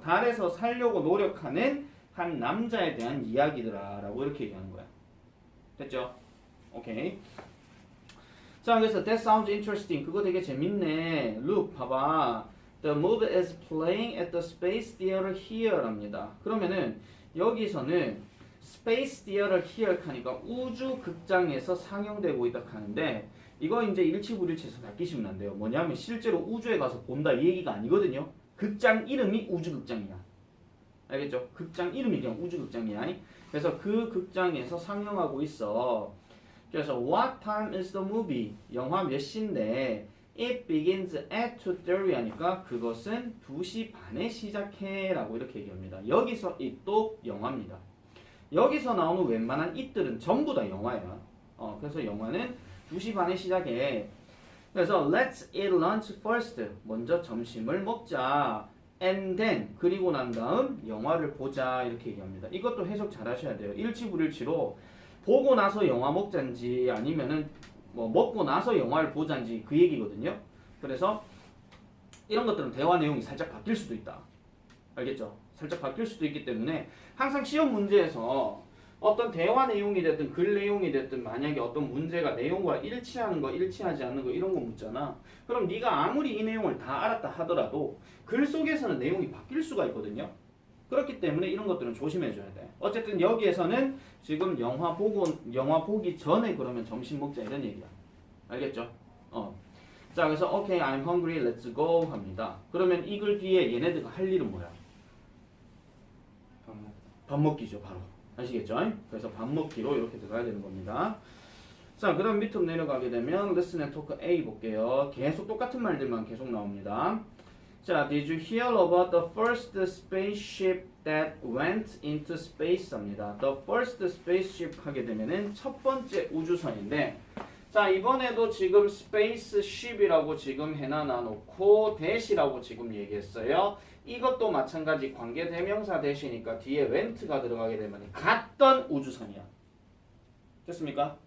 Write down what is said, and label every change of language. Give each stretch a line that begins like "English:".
Korean: 달에서 살려고 노력하는 한 남자에 대한 이야기더라라고 이렇게 얘기하는 거야. 됐죠? 오케이. 자, 그래서
English: that sounds interesting.
Korean: 그거 되게 재밌네. Look, 봐봐.
English: The movie is playing at the Space Theater here랍니다.
Korean: 그러면은 여기서는 Space Theater here 하니까 우주 극장에서 상영되고 있다 하는데 이거 이제 일치불일치해서 바뀌시면 안 돼요. 뭐냐면 실제로 우주에 가서 본다 이 얘기가 아니거든요. 극장 이름이 우주 극장이야. 알겠죠? 극장 이름이 그냥 우주 극장이야. 그래서 그 극장에서 상영하고 있어. 그래서
English: what time is the movie?
Korean: 영화 몇 시인데
English: it begins at 2:30
Korean: 하니까 그것은 2시 반에 시작해 라고 이렇게 얘기합니다. 여기서 it도 영화입니다. 여기서 나오는 웬만한 it들은 전부 다 영화야. 그래서 영화는 2시 반에 시작해. 그래서
English: let's eat lunch first.
Korean: 먼저 점심을 먹자.
English: And then
Korean: 그리고 난 다음 영화를 보자 이렇게 얘기합니다. 이것도 해석 잘 하셔야 돼요. 일치불일치로 보고 나서 영화 먹자인지 아니면은 뭐 먹고 나서 영화를 보자인지 그 얘기거든요. 그래서 이런 것들은 대화 내용이 살짝 바뀔 수도 있다. 알겠죠? 살짝 바뀔 수도 있기 때문에 항상 시험 문제에서 어떤 대화 내용이 됐든 글 내용이 됐든 만약에 어떤 문제가 내용과 일치하는 거 일치하지 않는 거 이런 거 묻잖아. 그럼 네가 아무리 이 내용을 다 알았다 하더라도 글 속에서는 내용이 바뀔 수가 있거든요. 그렇기 때문에 이런 것들은 조심해줘야 돼. 어쨌든 여기에서는 지금 영화 보기 전에 그러면 점심 먹자 이런 얘기야. 알겠죠? 자, 그래서
English: okay, I'm hungry, let's go
Korean: 합니다. 그러면 이 글 뒤에 얘네들가 할 일은 뭐야? 밥 먹기죠, 바로. 아시겠죠? 그래서 밥 먹기로 이렇게 들어가야 되는 겁니다. 자, 그 다음 밑으로 내려가게 되면 Listen and Talk A 볼게요. 계속 똑같은 말들만 계속 나옵니다.
English: 자, Did you hear about the first spaceship that went into space?
Korean: 합니다.
English: The first spaceship
Korean: 하게 되면은 첫 번째 우주선인데 자, 이번에도 지금 spaceship이라고 지금 해놔놓고 대시라고 지금 얘기했어요. 이것도 마찬가지 관계대명사 대시니까 뒤에 went가 들어가게 되면 갔던 우주선이야. 됐습니까?